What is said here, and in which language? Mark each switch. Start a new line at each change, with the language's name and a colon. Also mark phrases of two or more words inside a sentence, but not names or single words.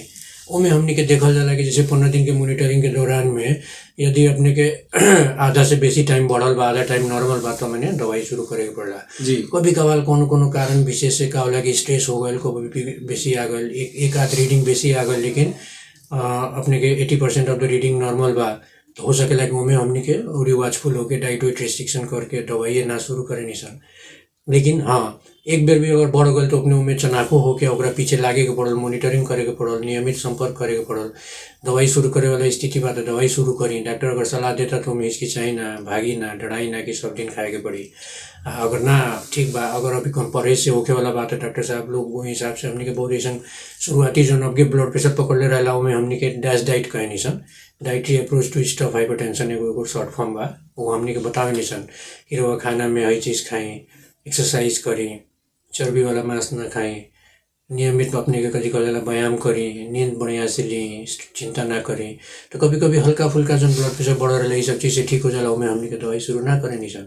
Bhojpuri: उमें हमने के देखल जाला कि जैसे 15 दिन के मॉनिटरिंग के दौरान में यदि अपने के आधा से बेसी टाइम बढ़ल बा, आधा टाइम नॉर्मल बा, तो मैंने दवाई शुरू करे के पड़ला जी। कभी कभार कोनो कारण विशेष से का होला कि स्ट्रेस हो गए, कभी बेसी आ गए, एक आध रीडिंग बेसी आ गए, लेकिन अपने के 80%
English: of the reading
Bhojpuri: नॉर्मल बा, तो हो सकेला कि उमें हमने के और वॉचफुल होके डाइट वाइट रिस्ट्रिक्शन करके दवाई ना शुरू करे निसन। लेकिन हाँ एक बेर भी अगर बढ़ गए तो अपने उमें चनाको होके ओकरा पीछे लागे के पड़ल, मॉनिटरिंग करे के पड़ल, नियमित संपर्क करे के पड़ल। दवाई शुरू करे वाला स्थिति बा तो दवाई शुरू करी, डॉक्टर अगर सलाह देता तो हमें हिचकिचाई ना, भागी ना, डराई ना कि सब दिन खाए के पड़ी। अगर ना ठीक बा, अगर अभी कम परहेज से होके वाला बात है डॉक्टर साहब लोग वो हिसाब से हमने के बहुत ऐसा शुरुआती जो अब
English: blood pressure
Bhojpuri: पकड़ ले रहा में हमने के
English: DASH diet
Bhojpuri: कहे निसन,
English: Dietary Approach to Stop Hypertension
Bhojpuri: एगो
English: short form
Bhojpuri: बा, वो हमने के बतावे निसन कि रउआ खाना में हर चीज़ खाई, एक्सरसाइज करी, चर्बी वाला मांस ना खाई, नियमित अपने के कभी कभी व्यायाम करी, नींद बढ़िया से ली, चिंता ना करी। तो कभी कभी हल्का फुल्का जब
English: blood pressure
Bhojpuri: बढ़ रहा है सब चीज़ से ठीक हो जाला उमें हमने के दवाई शुरू ना करे निसन।